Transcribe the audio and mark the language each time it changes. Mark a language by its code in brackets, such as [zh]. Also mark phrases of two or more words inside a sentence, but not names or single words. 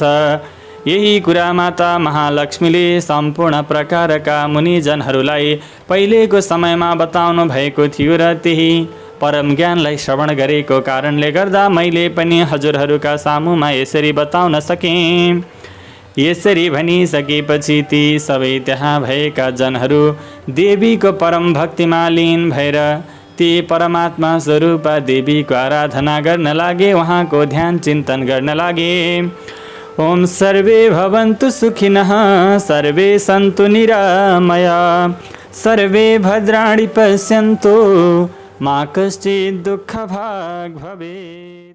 [ne] यही कुरा माता महालक्ष्मीले सम्पूर्ण प्रकारका मुनिजनहरूलाई पहिलेको समयमा बताउनु भएको थियो र त्यही परम ज्ञानलाई श्रवण गरेको कारणले गर्दा मैले पनि हजुरहरूका सामुमा यसरी बताउन सकेँ। यसरी भनिसकेपछि ती सबै त्यहाँ भएका जनहरू देवीको परम भक्तिमा लीन भएर ती परमात्मा स्वरूपा देवीको आराधना गर्न लागे, उहाँको ध्यान चिन्तन गर्न लागे। [sa] ओम सर्वे भवन्तु सुखिनः, सर्वे सन्तु निरामयाः, सर्वे भद्राणि पश्यन्तु मा कश्चित् दुःखभाग् भवेत्।